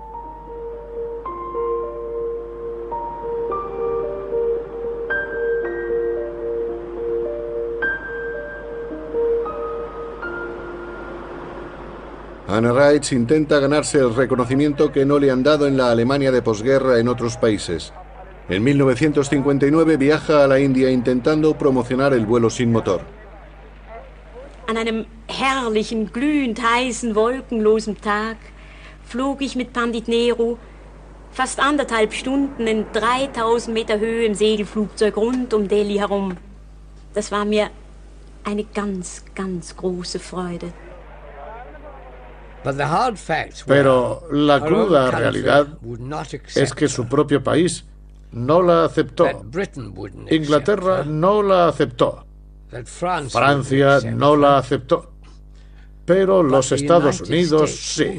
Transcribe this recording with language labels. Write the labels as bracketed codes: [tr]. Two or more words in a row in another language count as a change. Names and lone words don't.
[es] Hannah Reitz intenta ganarse el reconocimiento que no le han dado en la Alemania de posguerra en otros países. En 1959 viaja a la India intentando promocionar el vuelo sin motor. [de] An einem herrlichen, glühend heißen, wolkenlosen Tag flog ich mit Pandit Nehru fast 1,5 Stunden in 3000 Meter Höhe im Segelflugzeug rund um Delhi herum. Das war mir eine ganz, ganz große Freude. [es] Pero la cruda realidad es que su propio país no la aceptó. Inglaterra no la aceptó. Francia no la aceptó. Pero los Estados Unidos sí.